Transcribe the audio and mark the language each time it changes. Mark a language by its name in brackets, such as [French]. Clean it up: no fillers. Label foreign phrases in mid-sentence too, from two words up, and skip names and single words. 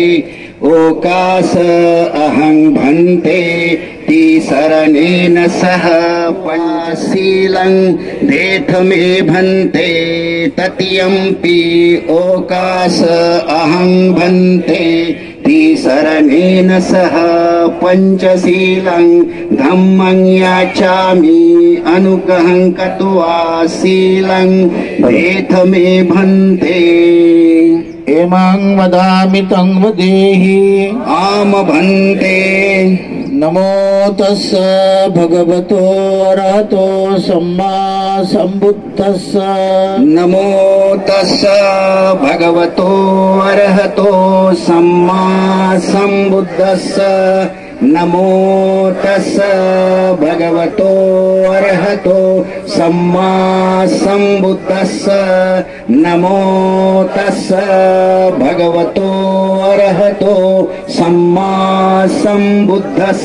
[Pali] ओकास अहं भन्ते तिसरणेन सह पंचशीलं देथ मे भन्ते तृतीयंपि ओकास अहं भन्ते तिसरणेन सह पंचशीलं धम्मं याचामि अनुग्रहं कृत्वा शीलं देथ मे भन्ते एमां वदामि तं वदेहि आम भन्ते नमो तस्स भगवतो अरहतो सम्मा सम्बुद्धस्स नमो तस्स भगवतो अरहतो सम्मा सम्बुद्धस्स नमो तस्स भगवतो अरहतो सम्मा सम्बुद्धस्स नमो तस्स भगवतो अरहतो सम्मा सम्बुद्धस्स